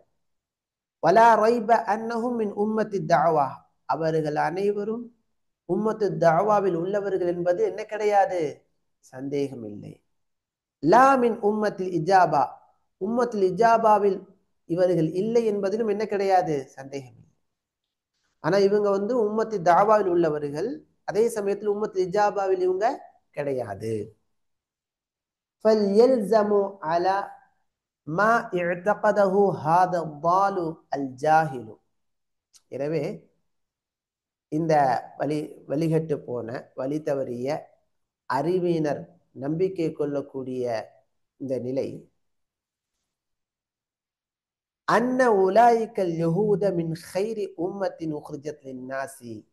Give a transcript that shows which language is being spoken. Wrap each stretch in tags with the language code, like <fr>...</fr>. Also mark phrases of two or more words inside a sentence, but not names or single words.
<ar>ولا ريب أنهم من أمة الدعوة,</ar> <ta>அவர்கள் அனைவரும் உம்மத்து தஅவாவில் உள்ளவர்கள் என்பது என்ன கிடையாது, சந்தேகம் இல்லை.</ta> <ar>لا من أمة الإجابة,</ar> <ta>உம்மத்தில் இஜாபாவில் இவர்கள் இல்லை என்பதிலும் என்ன கிடையாது, சந்தேகம் இல்லை. ஆனா இவங்க உம்மத்து தாவாவில் உள்ளவர்கள், அதே சமயத்தில் உம்மத்து இஜாபாவில் இவங்க கிடையாது.</ta> <ar>فَلْيَلْزَمُوا عَلَى مَا اعْتَقَدَهُ هَذَا الضَّالُ الْجَاهِلُ.</ar> <ta>எனவே இந்த வழிகட்டு போன வழி தவறிய அறிவினர் நம்பிக்கை கொள்ளக்கூடிய இந்த நிலை,</ta> <ar>أن أولئك اليهود من غير أمة أخرجت للناس,</ar>